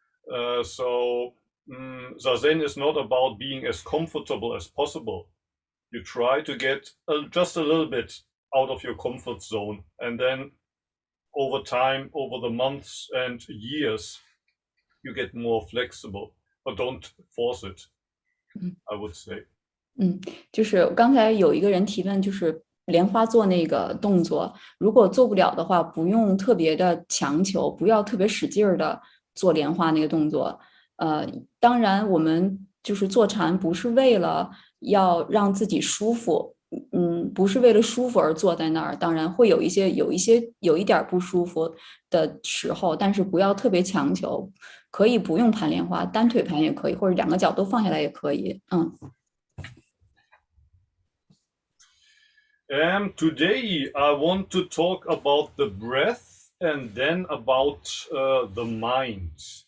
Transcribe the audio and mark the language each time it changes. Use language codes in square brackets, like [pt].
[en] Zazen is not about being as comfortable as possible. You try to get just a little bit out of your comfort zone, and then over time, over the months and years, you get more flexible, but don't force it, I would say. [zh] 就是刚才有一个人提问，就是莲花做那个动作，如果做不了的话，不用特别的强求，不要特别使劲的做莲花那个动作。当然我们就是坐禅不是为了要让自己舒服，不是为了舒服而坐在那儿，当然会有一点不舒服的时候，但是不要特别强求，可以不用盘莲花，单腿盘也可以，或者两个脚都放下来也可以。 [en] Today I want to talk about the breath and then about the mind.